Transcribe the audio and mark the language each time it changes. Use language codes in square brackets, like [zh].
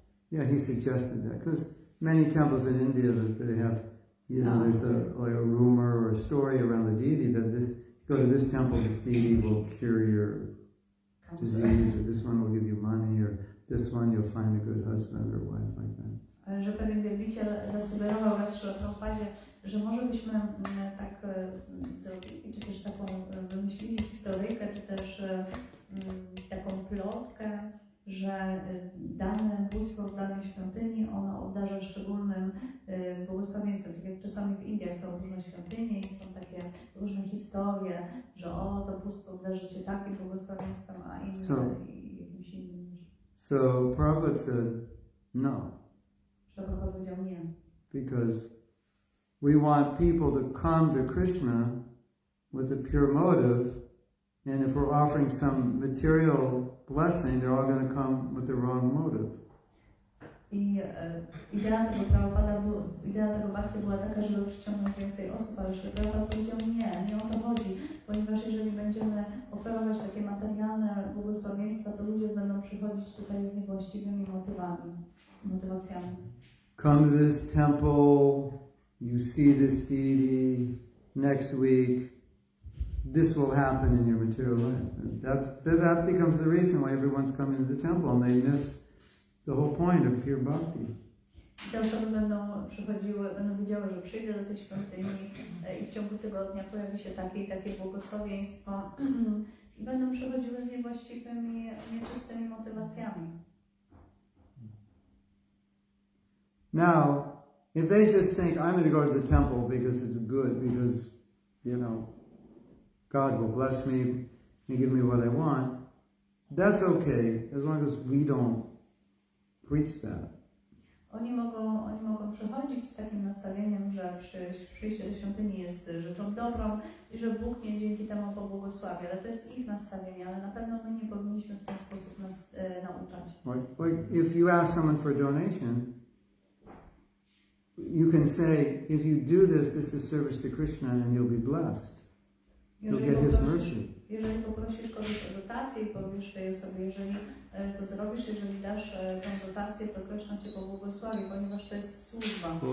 [en] Yeah, he suggested that, because many temples in India that they have, there's a rumor or a story around the deity that go to this temple, this deity will cure your disease, or this one will give you money, or this one you'll find a good husband or wife, like that. [pl] Że pewien wielbiciel zasugerował raz Prabhupadzie, że może byśmy tak zrobili, czy też taką wymyślili historyjkę, czy też taką plotkę, że dane bóstwo w danej świątyni, ono obdarza szczególnym błogosławieństwem. Tak jak czasami w Indiach są różne świątynie i są takie różne historie, że to bóstwo obdarzy cię takim błogosławieństwem, a inne jakimś innym. [en] So Prabhupada said, no. [pl] Prabhupada powiedział nie. [en] Because we want people to come to Krishna with a pure motive, and if we're offering some material blessing, they're all going to come with the wrong motive. [pl] I idea tego Prabhupada, idea tego bhakti była taka, żeby przyciągnąć więcej osób, ale Prabhupada powiedział nie o to chodzi, ponieważ jeżeli będziemy oferować takie materialne błogosławieństwa, to ludzie będą przychodzić tutaj z niewłaściwymi motywacjami. [en] Come to this temple, you see this deity, next week, this will happen in your material life. That becomes the reason why everyone's coming to the temple, and they miss the whole point of pure bhakti. [pl] Te osoby będą przychodziły, będą wiedziały, że przyjdę do tej świątyni i w ciągu tygodnia pojawi się takie i takie błogosławieństwo i będą przychodziły z niewłaściwymi, nieczystymi motywacjami. [en] Now, if they just think, I'm going to go to the temple because it's good, because, God will bless me and give me what I want, that's okay, as long as we don't preach that. [pl] Oni mogą przychodzić z takim nastawieniem, że przyjście do świątyni jest rzeczą dobrą i że Bóg mnie dzięki temu pobłogosławi, ale to jest ich nastawienie, ale na pewno my nie powinniśmy w ten sposób nas nauczać. [en] Like if you ask someone for a donation, you can say, if you do this, this is service to Krishna and you'll be blessed. You'll get His mercy. [pl] Jeżeli poprosisz kogoś o dotację i powiesz tej osobie, jeżeli to zrobisz, jeżeli dasz tą dotację, to Krishna Cię pobłogosławi, ponieważ to jest służba.